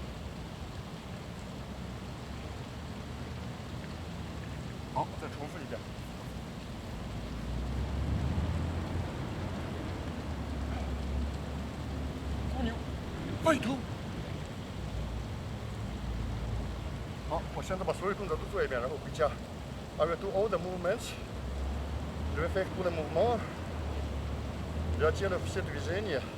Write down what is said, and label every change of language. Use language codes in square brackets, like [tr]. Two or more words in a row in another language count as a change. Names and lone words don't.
[zh] 好，再重复一遍。孤牛摆头。好，我现在把所有动作都做一遍，然后回家。 [en] I will do all the movements. [fr] Je vais faire tous les mouvements. Je vais faire [ru] все движения.